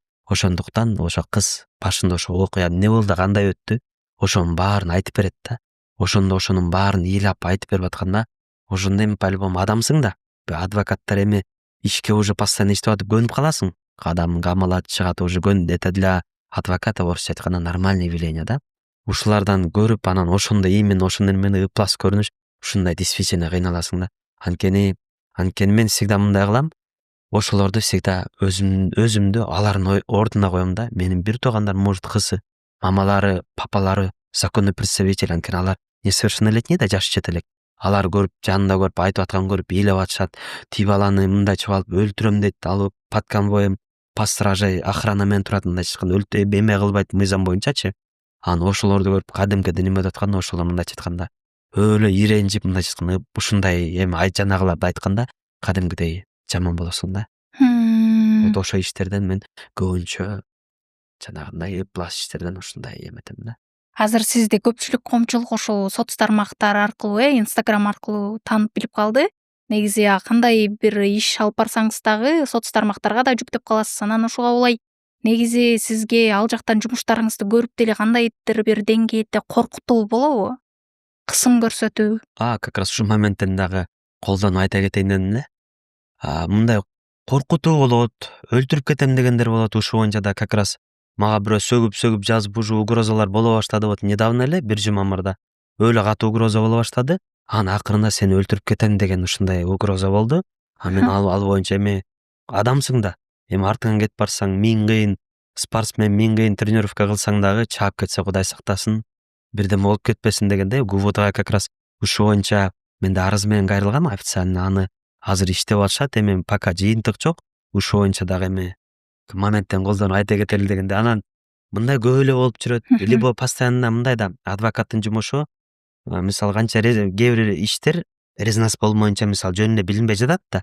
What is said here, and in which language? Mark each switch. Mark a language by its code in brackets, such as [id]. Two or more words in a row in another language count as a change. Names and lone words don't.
[ky] Ошондуктан ошо кыз башында ошо окуя эмне болду, кандай өттү, ошонун баарын айтып берет да. Ошондо ошонун баарын ыйлап айтып берип атканда, ошондо эми по-любому адамсың да. Адвокаттар эми ишке [ru] уже постоянно [ky] иштеп атып көнүп каласың. Адамдын камалаты чыгат, [ru] уже это для адвоката [ky] орусча айтканда [ru] нормальное явление да. [ky] Ушулардан көрүп, анан ошондо именно ошондон мени ыплас көрүнүш, ушундай действительно кыйналасың да. Анткени мен всегда мындай кылам. Ошолорду всегда өзүмдү алардын ордуна коем да. Менин бир туугандарым, может, кызы, мамалары, папалары [ru] законный представитель, [ky] анткени алар несовершеннолетний да, жашы жете элек. Алар көрүп, жанында көрүп, айтып аткан көрүп ыйлап атышат. Тиги баланы мындай чыгып алып өлтүрөм дейт, алып [ru] под конвоем по стражей [ky] охрана менен турат, мындайча айтканда эме кылбайт мыйзам боюнчачы. Анан ошолорду көрүп кадимкиден эме деп атканда, ошолор мындайча айтканда өлө иренжип, мындайча айтканда ушундай эми жанагыларды айтканда кадимкидей жаман болосуң да. Вот ошо иштерден мен көбүнчө жанагындай ыплас иштерден ушундай эметем да. Азыр сизди көпчүлүк коомчулук ошол соц тармактар аркылуу, Instagram аркылуу таанып билип калды. Негизи кандай бир иш алып барсаңыз дагы соц тармактарга да жүктөп каласыз. Анан ушуга улай негизи сизге ал жактан жумуштарыңызды көрүп деле кандайдыр бир деңгээлде коркутуу болобу? Кысым көрсөтүү? [ru] Как раз [ky] ушул моменттен дагы колдонуп айта кетейин дедим эле. Мындай коркутуу болот, өлтүрүп кетем дегендер болот. Ушул боюнча да [ru] как раз [ky] мага бирөө сөгүп жазып уже угрозалар боло баштады. Вот недавно эле бир жума мурда өлө катуу угроза боло баштады. Анан акырында сени өлтүрүп кетем деген ушундай угроза болду. Мен ал боюнча эми адамсың да. Эми артыңан кетип барсаң, миң кыйын спортсмен, миң кыйын тренировка кылсаң дагы чаап кетсе Кудай сактасын, бирдеме болуп кетпесин дегенде ГУВДга [ru] как раз [ky] ушул боюнча менде арыз менен кайрылгам официально. Аны азыр иштеп атышат. Эми пока жыйынтык жок. Ушул боюнча дагы эми моменттен колдонуп айта кетели дегенде, анан мындай көп эле болуп жүрөт. [ru] Либо постоянно [ky] мындай да, адвокаттын жумушу мисалы канча кээ бир иштер резонанс болмоюнча мисалы жөн эле билинбей жатат да.